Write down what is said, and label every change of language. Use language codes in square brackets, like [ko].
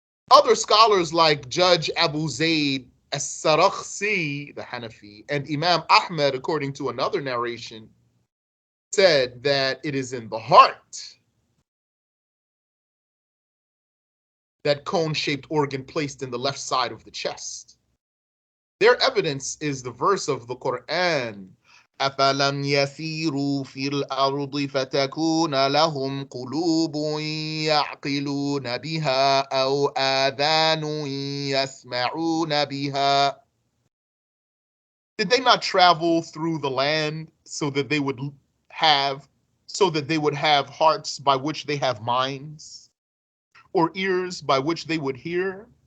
[en] Other scholars like Judge Abu Zayd as-Sarakhsi, the Hanafi, and Imam Ahmed, according to another narration, said that it is in the heart, that cone-shaped organ placed in the left side of the chest. Their evidence is the verse of the Quran, [ar] أَفَلَمْ يَسِيرُوا فِي الْأَرْضِ فَتَكُونَ لَهُمْ قُلُوبٌ يَعْقِلُونَ بِهَا أَوْ آذَانٌ يَسْمَعُونَ بِهَا. [en] Did they not travel through the land so that they would have hearts by which they have minds, or ears by which they would hear?